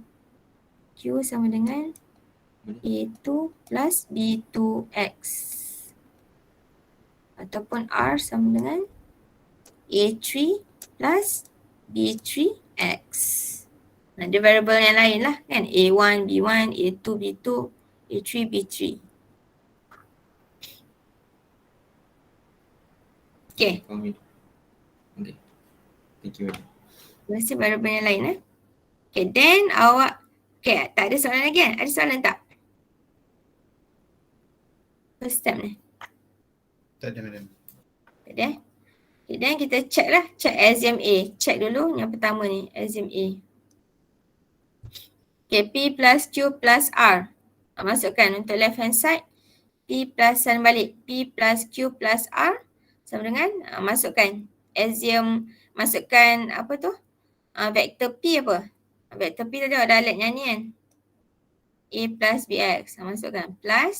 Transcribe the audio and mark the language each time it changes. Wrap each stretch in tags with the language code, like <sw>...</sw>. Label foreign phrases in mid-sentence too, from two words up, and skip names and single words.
<ms>Q sama dengan A2 plus B2X. Ataupun R sama dengan A3 plus B3X. Ada variable yang lain lah kan. A1, B1, A2, B2, A3, B3. Okay.</ms> <en>Okay. Thank you.</en> <ms>Terima kasih variable yang lain</ms> <en>Okay, then</en> <ms>awak, okay, tak ada soalan lagi kan? Ada soalan tak?</ms> <en>First step</en> <ms>ni. Tak ada, madam. Tak ada.</ms> <en>Okay, then</en> <ms>kita check lah.</ms> <en>Check axiom A.</en> <ms>Check dulu yang pertama ni.</ms> <en>Axiom A. Okay, P plus Q plus R.</en> <ms>Masukkan untuk</ms> <en>left hand side.</en> <ms>P plus salin balik. P plus Q plus R. Sama dengan masukkan axiom. Masukkan apa tu? Vektor P apa? Vektor P tadi ada alat yang ni kan. A plus BX. Masukkan plus.</ms>